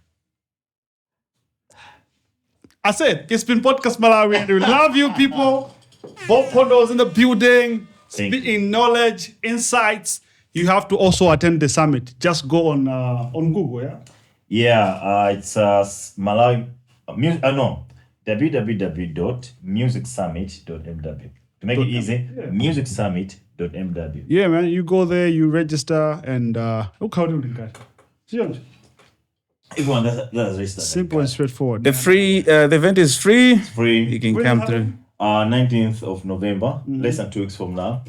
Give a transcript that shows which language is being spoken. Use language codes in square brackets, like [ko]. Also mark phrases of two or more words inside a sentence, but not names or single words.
[en] I said it's been Podcast Malawi, and we love you people. Bob Pondo's in the building, Thank speaking knowledge, insights. You have to also attend the summit. Just go on Google, yeah. Yeah, it's Malawi. No, www.musicsummit.mw. To make it easy, Yeah. musicsummit.mw. Yeah, man. You go there, you register, and look how do you Everyone that's registered. simple and straightforward. The event is free. Free. You can When come is it through. 19th of November, less than 2 weeks from now,